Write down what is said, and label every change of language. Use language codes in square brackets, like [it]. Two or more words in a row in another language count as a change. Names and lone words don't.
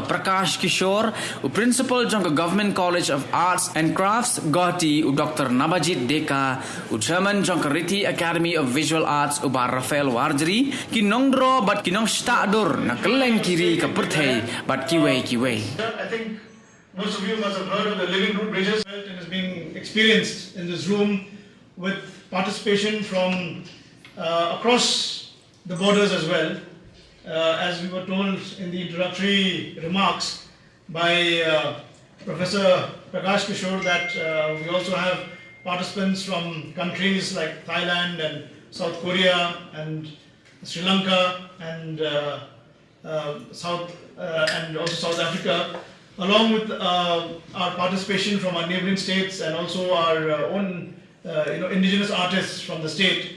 [kha] Prakash Kishore u Principal jong ka Government College of Arts and Crafts Guwahati u Dr. Nabajit Deka u Chairman jong ka Riti Academy of Visual Arts u Bar Rafael Warjri ki nongdro bat ki nong Shtah dur na keleng kiri ka Perthei bat kiwei. [en] I think most of you must have heard of the living root bridges, and has been experienced in this room with participation from across the borders as well. As we were told in the introductory remarks by Professor Prakash Kishore that we also have participants from countries like Thailand and South Korea and Sri Lanka and also South Africa, along with our participation from our neighboring states and also our own indigenous artists from the state.